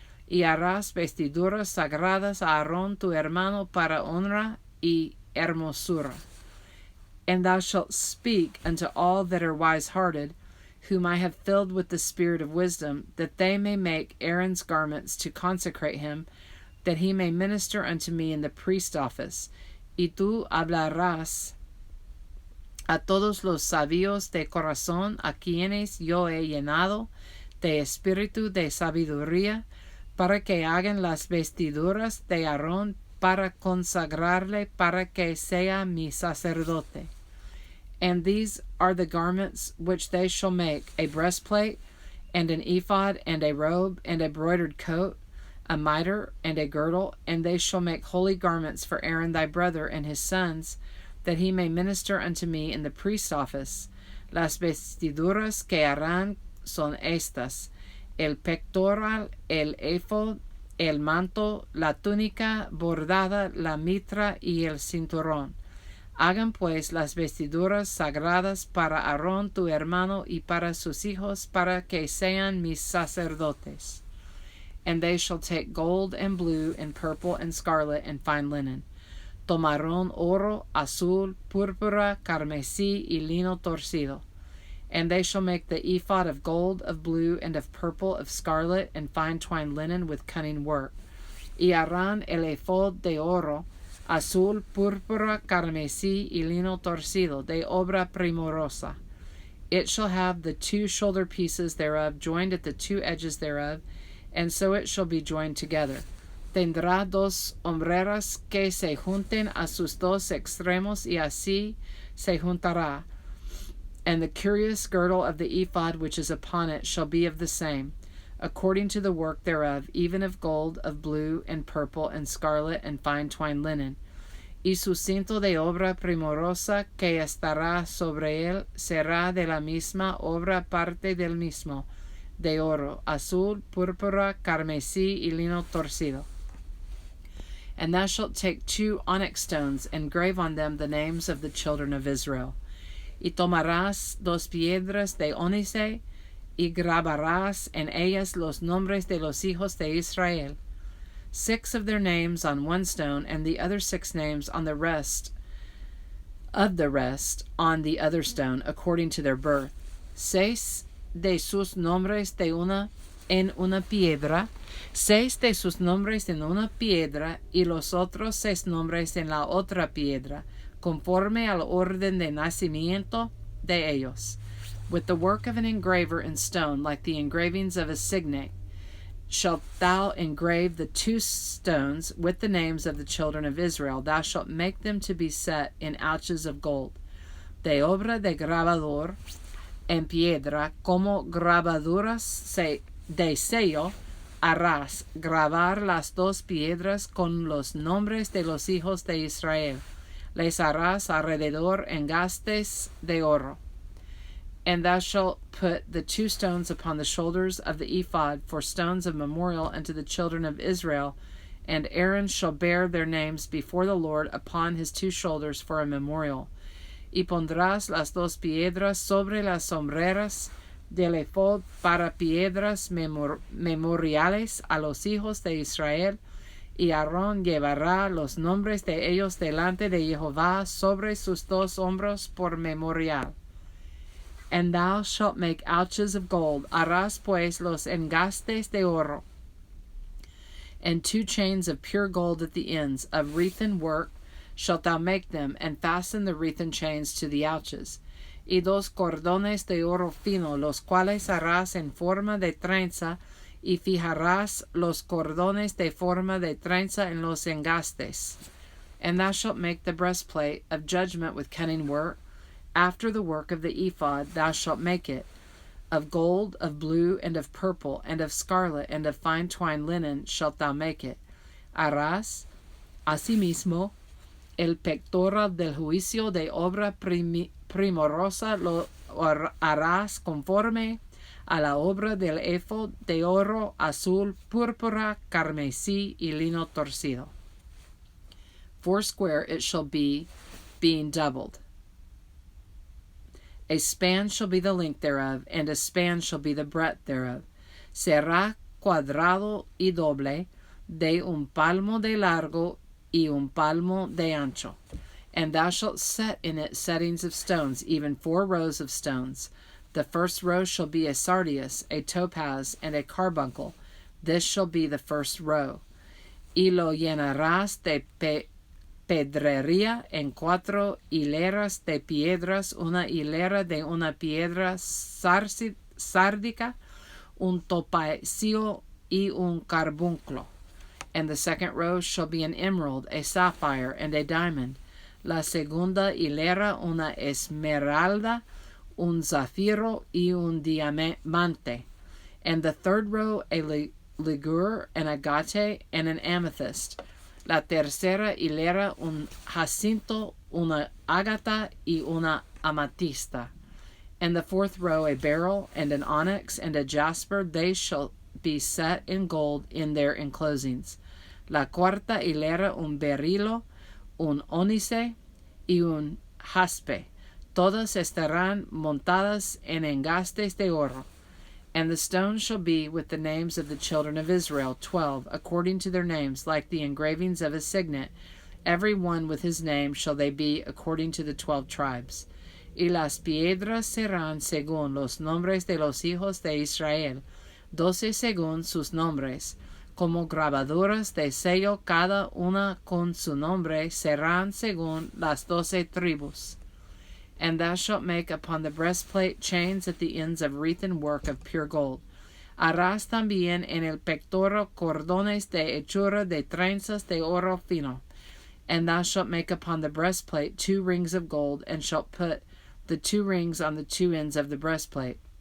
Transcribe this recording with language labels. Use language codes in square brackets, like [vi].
[es] Y harás vestiduras sagradas a Aarón tu hermano para honra y hermosura. [en] And thou shalt speak unto all that are wise-hearted, whom I have filled with the spirit of wisdom, that they may make Aaron's garments to consecrate him, that he may minister unto me in the priest office. [es] Y tú hablarás a todos los sabios de corazón, a quienes yo he llenado de espíritu de sabiduría, para que hagan las vestiduras de Aarón, para consagrarle, para que sea mi sacerdote. [en] And these are the garments which they shall make: a breastplate, and an ephod, and a robe, and a broidered coat, a mitre, and a girdle. And they shall make holy garments for Aaron thy brother and his sons, that he may minister unto me in the priest's office. [es] Las vestiduras que harán son estas: el pectoral, el ephod, el manto, la túnica bordada, la mitra y el cinturón. Hagan pues las vestiduras sagradas para Aarón tu hermano y para sus hijos, para que sean mis sacerdotes. [en] And they shall take gold and blue and purple and scarlet and fine linen. [es] Tomarán oro, azul, púrpura, carmesí y lino torcido. [en] And they shall make the ephod of gold, of blue, and of purple, of scarlet, and fine twined linen with cunning work. [es] Y harán el ephod de oro, azul, púrpura, carmesí y lino torcido, de obra primorosa. [en] It shall have the 2 shoulder pieces thereof joined at the 2 edges thereof, and so it shall be joined together. [es] Tendrá 2 hombreras que se junten a sus 2 extremos, y así se juntará. [en] And the curious girdle of the ephod which is upon it shall be of the same, according to the work thereof, even of gold, of blue, and purple, and scarlet, and fine twined linen. [es] Y su cinto de obra primorosa que estará sobre él será de la misma obra, parte del mismo, de oro, azul, púrpura, carmesí y lino torcido. [en] And thou shalt take 2 onyx stones, and grave on them the names of the children of Israel. [es] Y tomarás 2 piedras de ónice, y grabarás en ellas los nombres de los hijos de Israel, [en] 6 of their names on 1 stone, and the other 6 names on the rest on the other stone, according to their birth. [es] 6 de sus nombres en una piedra, 6 de sus nombres en una piedra, y los otros 6 nombres en la otra piedra, conforme al orden de nacimiento de ellos, [en] with the work of an engraver in stone, like the engravings of a signet. Shalt thou engrave the 2 stones with the names of the children of Israel. Thou shalt make them to be set in ouches of gold, [es] de obra de grabador en piedra, como grabaduras de sello. Harás grabar las 2 piedras con los nombres de los hijos de Israel. Les harás alrededor engastes de oro. [en] And thou shalt put the 2 stones upon the shoulders of the ephod for stones of memorial unto the children of Israel, and Aaron shall bear their names before the Lord upon his 2 shoulders for a memorial. [es] Y pondrás las 2 piedras sobre las sombreras del ephod para piedras memoriales a los hijos de Israel, y Aarón llevará los nombres de ellos delante de Jehová sobre sus 2 hombros por memorial. [en] And thou shalt make ouches of gold. [es] Harás pues los engastes de oro, [en] and 2 chains of pure gold at the ends, of wreathen work shalt thou make them, and fasten the wreathen chains to the ouches. [es] Y 2 cordones de oro fino, los cuales harás en forma de trenza, y fijarás los cordones de forma de trenza en los engastes. [en] And thou shalt make the breastplate of judgment with cunning work, after the work of the ephod thou shalt make it. Of gold, of blue, and of purple, and of scarlet, and of fine twined linen shalt thou make it. [es] Harás asimismo el pectoral del juicio de obra primorosa, lo harás conforme a la obra del ephod de oro, azul, púrpura, carmesí, y lino torcido. [en] 4 square it shall be, being doubled. A span shall be the length thereof, and a span shall be the breadth thereof. [es] Será cuadrado y doble, de un palmo de largo y un palmo de ancho. [en] And thou shalt set in it settings of stones, even 4 rows of stones. The first row shall be a sardius, a topaz, and a carbuncle. This shall be the first row. [es] Y lo llenarás de pedrería en 4 hileras de piedras, una hilera de una piedra sárdica, un topacio y un carbunclo. [en] And the second row shall be an emerald, a sapphire, and a diamond. [es] La segunda hilera una esmeralda, un zafiro, y un diamante. [en] And the third row a ligure, an agate, and an amethyst. [es] La tercera hilera un jacinto, una ágata, y una amatista. [en] And the fourth row a beryl, and an onyx, and a jasper. They shall be set in gold in their enclosings. [es] La cuarta hilera un berilo, un ónice, y un jaspe. Todas estarán montadas en engastes de oro. [en] And the stones shall be with the names of the children of Israel, 12, according to their names, like the engravings of a signet. Every one with his name shall they be, according to the 12 tribes. [es] Y las piedras serán según los nombres de los hijos de Israel, 12 según sus nombres, como grabaduras de sello, cada una con su nombre, serán según las 12 tribus. [en] And thou shalt make upon the breastplate chains at the ends of wreathen work of pure gold. [es] Harás también en el pectoral cordones de hechura de trenzas de oro fino. [en] And thou shalt make upon the breastplate 2 rings of gold, and shalt put the 2 rings on the 2 ends of the breastplate.